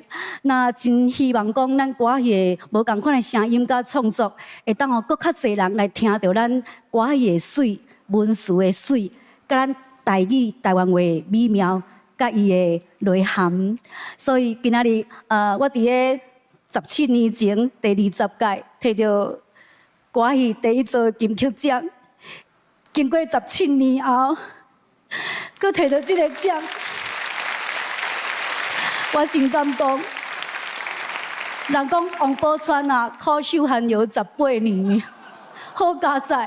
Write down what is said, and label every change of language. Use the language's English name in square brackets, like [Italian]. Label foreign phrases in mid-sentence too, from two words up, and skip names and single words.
[Min Nan Chinese] 那真希望讲咱歌戏无共款的声音甲创作，会当互搁较侪人来听到咱歌戏的水、文词的水，甲咱台语、台湾话的美妙。甲伊的内涵，所以今仔日我伫咧17年前第20届摕到歌戏第一座金曲奖，经过17年后，佮摕到这个奖，我真感动。人讲王宝钏啊，苦守寒窑18年，好佳哉！